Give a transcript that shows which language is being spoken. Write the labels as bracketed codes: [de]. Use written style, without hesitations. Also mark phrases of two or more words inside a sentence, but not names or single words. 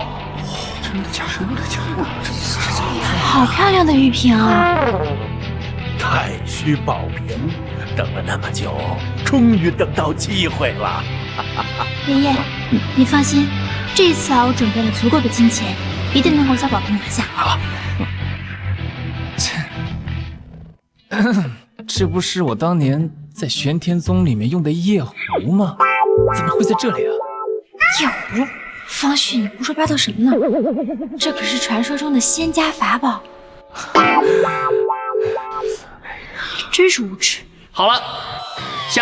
[zh] 真的假的？真的假的？好漂亮的玉瓶啊！太虛寶瓶，等了那麼久，終於等到機會了。爺爺，你放心，這一次我準備了足夠的金錢，一定能夠將寶瓶拿下。好。這不是我當年在玄天宗裡面用的夜壺嗎？怎麼會在這裡啊？夜壺？方旭，你胡說八道什麼呢？這可是傳說中的仙家法寶，真是無恥。